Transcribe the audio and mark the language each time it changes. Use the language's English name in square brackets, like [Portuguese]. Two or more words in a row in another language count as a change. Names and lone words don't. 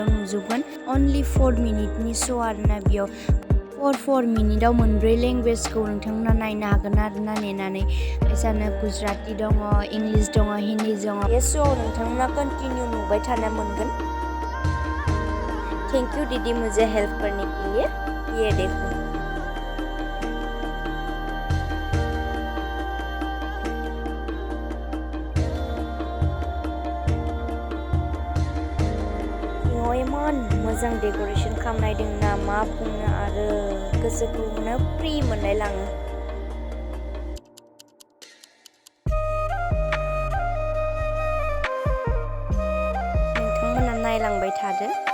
[Bodo] नुजोबगोन अनलि 4 मिनिटनि श' आरोना बेयाव 4 मिनिटाव मोनब्रै लेंगुवेजखौ नोंथांमोना नायनो हागोन आरोना नेनानै जानो गुजराती दङ इंलिश दङ हिन्दी दङ बे श'आव नोंथांमोना कन्टिनिउ नुबाय थानो मोनगोन। [English] thank you [Hindi] दीदी मुझे हेल्प करने के लिए ये देखो [Bodo] इमान मोजां डेक'रेशन खालामनाय दं ना मा बुंनो आरो गोसोखौनो फ्रि मोनलाय लाङो नोंथांमोना नायलांबाय थादो